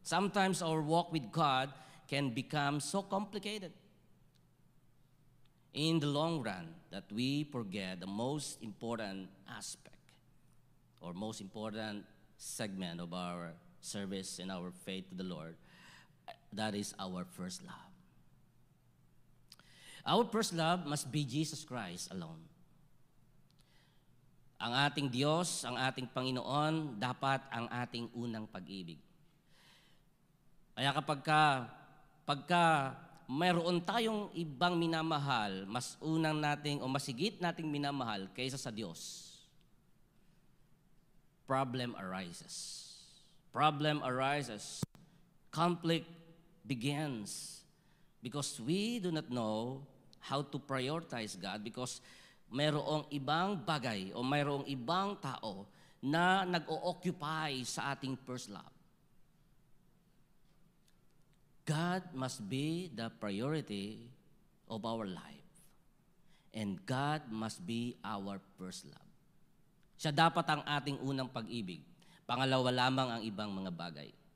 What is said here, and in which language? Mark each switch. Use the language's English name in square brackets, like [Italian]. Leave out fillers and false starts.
[English] Sometimes our walk with God can become so complicated in the long run that we forget the most important aspect or most important segment of our service and our faith to the Lord. That is our first love. Our first love must be Jesus Christ alone. [Filipino] Ang ating Diyos, ang ating Panginoon, dapat ang ating unang pag-ibig. Kaya pagka mayroon tayong ibang minamahal, mas unang nating o masigit nating minamahal kaysa sa Diyos, [English] problem arises. Problem arises. Conflict begins because we do not know how to prioritize God, because [Filipino] mayroong ibang bagay o mayroong ibang tao na nag-o-occupy sa ating first love. [English] God must be the priority of our life. And God must be our first love. [Filipino] Siya dapat ang ating unang pag-ibig. Pangalawa lamang ang ibang mga bagay.